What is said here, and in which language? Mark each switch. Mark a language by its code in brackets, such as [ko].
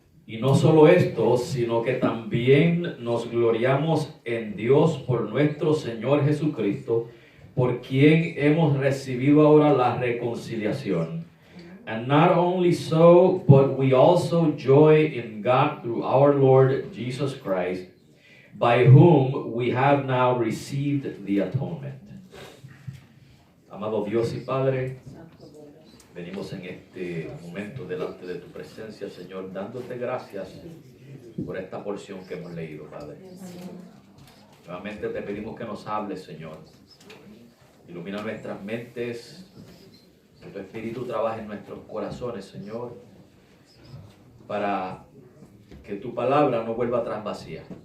[es] Y no solo esto, sino que también nos gloriamos en Dios por nuestro Señor Jesucristo, por quien hemos recibido ahora la reconciliación. [en] And not only so, but we also joy in God through our Lord Jesus Christ, by whom we have now received the atonement. [es] Amado Dios y Padre, venimos en este momento delante de tu presencia, Señor, dándote gracias por esta porción que hemos leído, Padre. Nuevamente te pedimos que nos hables, Señor. Ilumina nuestras mentes, que tu Espíritu trabaje en nuestros corazones, Señor, para que tu palabra no vuelva atrás vacía.